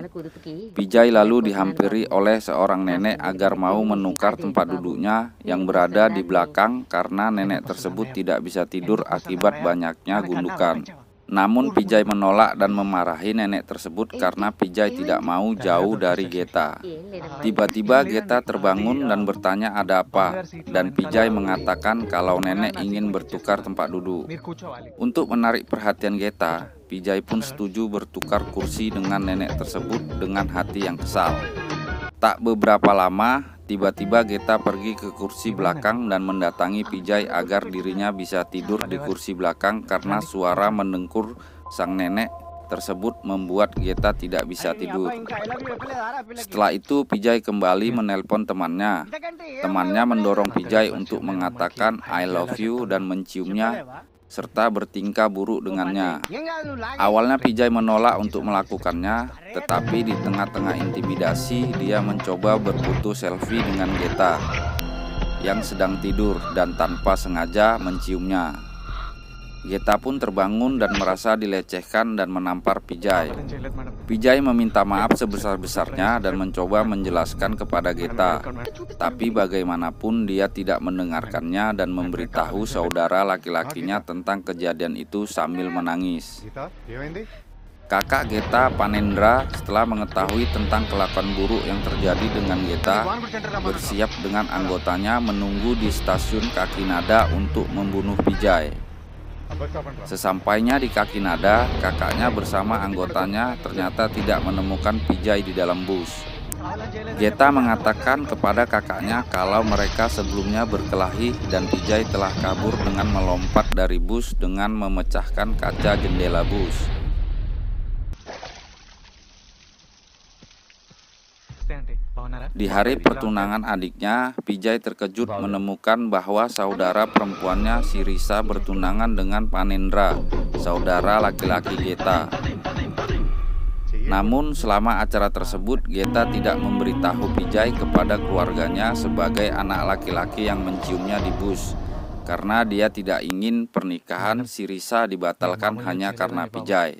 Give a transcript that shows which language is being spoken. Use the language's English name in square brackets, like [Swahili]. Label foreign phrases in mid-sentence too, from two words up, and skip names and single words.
[Indonesian] Pijay lalu dihampiri oleh seorang nenek agar mau menukar tempat duduknya yang berada di belakang karena nenek tersebut tidak bisa tidur akibat banyaknya gundukan. Namun Pijay menolak dan memarahi nenek tersebut karena Pijay tidak mau jauh dari Geta. Tiba-tiba Geta terbangun dan bertanya ada apa, dan Pijay mengatakan kalau nenek ingin bertukar tempat duduk. [Telugu] మీరు కూర్చోవాలి. [Indonesian] Untuk menarik perhatian Geta, Pijay pun setuju bertukar kursi dengan nenek tersebut dengan hati yang kesal. Tak beberapa lama, tiba-tiba Geta pergi ke kursi belakang dan mendatangi Pijay agar dirinya bisa tidur di kursi belakang karena suara mendengkur sang nenek tersebut membuat Geta tidak bisa tidur. Setelah itu Pijay kembali menelpon temannya. Temannya mendorong Pijay untuk mengatakan [English] I love you [Indonesian] dan menciumnya serta bertingkah buruk dengannya. Awalnya Pijay menolak untuk melakukannya, tetapi di tengah-tengah intimidasi dia mencoba berfoto selfie dengan Geta yang sedang tidur dan tanpa sengaja menciumnya. Geta pun terbangun dan merasa dilecehkan dan menampar Pijay. [Telugu] చేయలేదు మేడం. [Indonesian] Pijay meminta maaf sebesar-besarnya dan mencoba menjelaskan kepada Geta. Tapi bagaimanapun dia tidak mendengarkannya dan memberitahu saudara laki-lakinya tentang kejadian itu sambil menangis. [Telugu] గీత ఏమైంది? [Indonesian] Kakak Geta, Panendra, setelah mengetahui tentang kelakuan buruk yang terjadi dengan Geta, bersiap dengan anggotanya menunggu di stasiun Kakinada untuk membunuh Pijay. Sesampainya di Kakinada, kakaknya bersama anggotanya ternyata tidak menemukan Pijay di dalam bus. Geta mengatakan kepada kakaknya kalau mereka sebelumnya berkelahi dan Pijay telah kabur dengan melompat dari bus dengan memecahkan kaca jendela bus. [Telugu] నమస్తే ఆంటీ, బాగున్నారా? [Indonesian] Di hari pertunangan adiknya, Pijay terkejut menemukan bahwa saudara perempuannya si Risa bertunangan dengan Panendra, saudara laki-laki Geta. Namun selama acara tersebut, Geta tidak memberitahu Pijay kepada keluarganya sebagai anak laki-laki yang menciumnya di bus, karena dia tidak ingin pernikahan si Risa dibatalkan hanya karena Pijay.